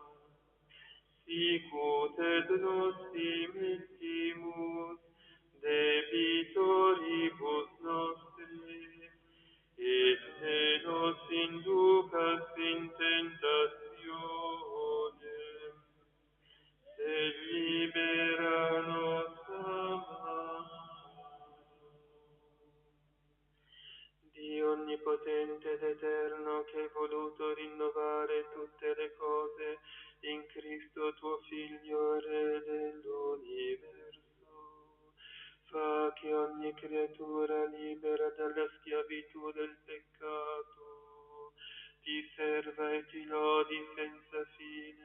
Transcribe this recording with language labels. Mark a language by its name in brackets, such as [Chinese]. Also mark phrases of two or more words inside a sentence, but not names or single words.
[Latin] sicut et nos dimittimus debitoribus nostris, et ne nos inducas in tentationem, et libera nos a male. [Italian] Dio onnipotente ed eterno, che hai voluto rinnovare tutte le cose in Cristo tuo Figlio, Re dell'universo, fa che ogni creatura libera dalla schiavitù del peccato ti serva e ti lodi senza fine.